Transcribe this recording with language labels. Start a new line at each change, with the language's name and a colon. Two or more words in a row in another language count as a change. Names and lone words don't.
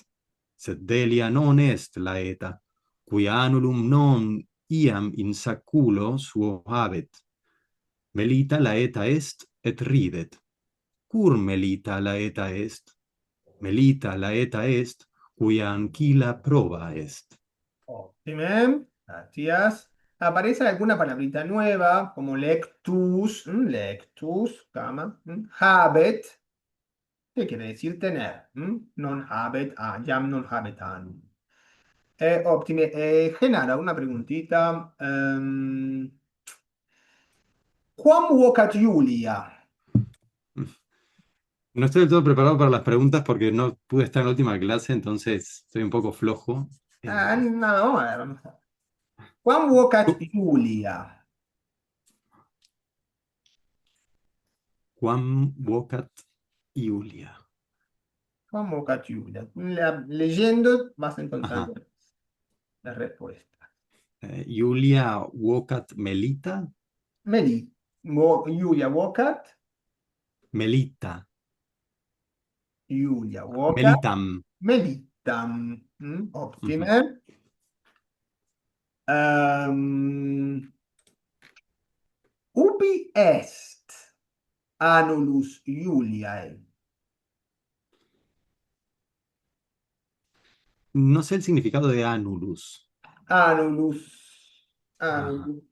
Latin: Sed Delia non est laeta, qui annulum non iam in sacculo suo habet. Melita laeta est et ridet. Cur Melita laeta est? Melita laeta est, cuia ancilla proba est.
Spanish: Óptimo, gracias. Aparece alguna palabrita nueva, como lectus, lectus, cama, habet, ¿qué quiere decir tener?
Latin: Non habet, jam non habet annum.
Spanish: Óptimo. Genara, una preguntita.
Latin: Quam vocat Julia?
Spanish: No estoy del todo preparado para las preguntas porque no pude estar en la última clase, entonces estoy un poco flojo. No, vamos a ver.
Latin: Quam vocat Julia? Quam vocat Julia. Quam vocat Julia?
Spanish: Leyendo vas a encontrar Ajá. la respuesta.
Latin: Julia vocat Melita. Julia vocat. Melita. Julia vocat. Melitam. Melitam. Óptimo. Ubi est annulus Juliae?
Spanish: No sé el significado de annulus. Annulus. Ajá.